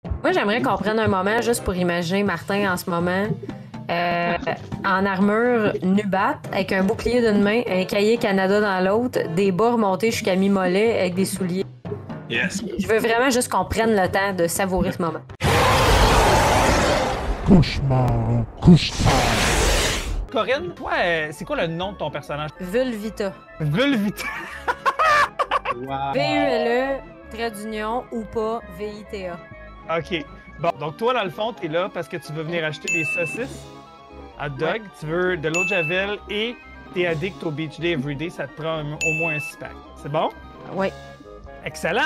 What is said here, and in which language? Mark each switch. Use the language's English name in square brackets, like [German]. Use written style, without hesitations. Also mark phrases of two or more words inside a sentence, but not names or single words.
[French] Moi, j'aimerais qu'on prenne un moment juste pour imaginer Martin en ce moment en armure nubat, avec un bouclier d'une main, un cahier Canada dans l'autre, des bas remontés jusqu'à mi-mollet avec des souliers. Yes. Je veux vraiment juste qu'on prenne le temps de savourer ce moment. Cauchemar, cauchemar. Corinne, toi, c'est quoi le nom de ton personnage? Vulvita. Vulvita. Wow. V-U-L-E, trait d'union ou pas, V-I-T-A. OK. Bon, donc toi, dans le fond, t'es là parce que tu veux venir acheter des saucisses, hot dog, tu veux de l'eau de Javel et t'es addict au Beach Day Everyday, ça te prend au moins un 6-pack. C'est bon? Oui. Excellent.